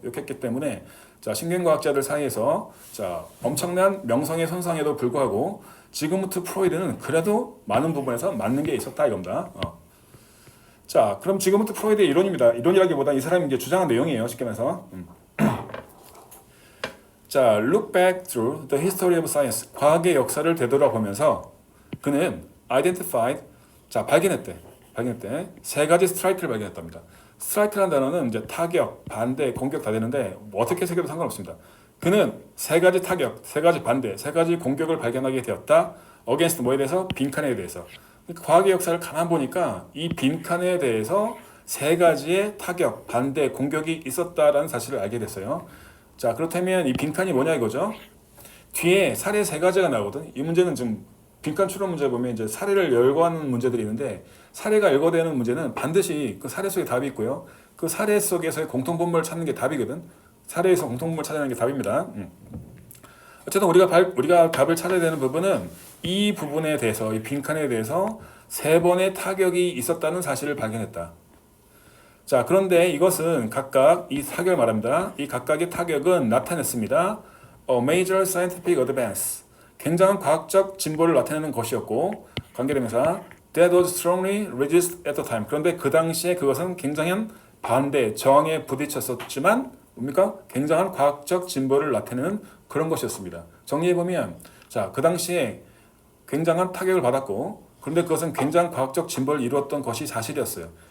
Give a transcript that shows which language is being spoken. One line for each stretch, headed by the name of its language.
Korean: 욕했기 때문에 신경과학자들 사이에서 엄청난 명성의 손상에도 불구하고 지그문트 프로이드는 그래도 많은 부분에서 맞는 게 있었다 이겁니다. 그럼 지그문트 프로이드의 이론입니다. 이론이라기보다 이 사람이 이제 주장한 내용이에요. 쉽게 말해서.
English: Look back through the history of science.
Korean: 과학의 역사를 되돌아보면서 그는 identified, 발견했대. 세 가지 스트라이크를 발견했답니다. 스트라이크라는 단어는 이제 타격, 반대, 공격 다 되는데 어떻게 새겨도 상관없습니다. 그는 세 가지 타격, 세 가지 반대, 세 가지 공격을 발견하게 되었다. against 뭐에 대해서? 빈칸에 대해서. 그러니까 과학의 역사를 가만 보니까 이 빈칸에 대해서 세 가지의 타격, 반대, 공격이 있었다라는 사실을 알게 됐어요. 그렇다면 이 빈칸이 뭐냐 이거죠. 뒤에 사례 세 가지가 나오거든. 이 문제는 좀 빈칸 추론 문제 보면 이제 사례를 열거하는 문제들이 있는데 사례가 열거되는 문제는 반드시 그 사례 속에 답이 있고요. 그 사례 속에서의 공통분모를 찾는 게 답이거든. 사례에서 공통분모를 찾아내는 게 답입니다. 어쨌든 우리가 답을 찾아야 되는 부분은 이 부분에 대해서 이 빈칸에 대해서 세 번의 타격이 있었다는 사실을 발견했다. 그런데 이것은 각각 이 타격을 말합니다. 이 각각의 타격은 나타냈습니다.
English: A major scientific advance.
Korean: 굉장한 과학적 진보를 나타내는 것이었고 관계대명사
English: that was strongly resisted at the time.
Korean: 그런데 그 당시에 그것은 굉장한 반대, 저항에 부딪혔었지만 뭡니까? 굉장한 과학적 진보를 나타내는 그런 것이었습니다. 정리해보면 그 당시에 굉장한 타격을 받았고 그런데 그것은 굉장한 과학적 진보를 이루었던 것이 사실이었어요.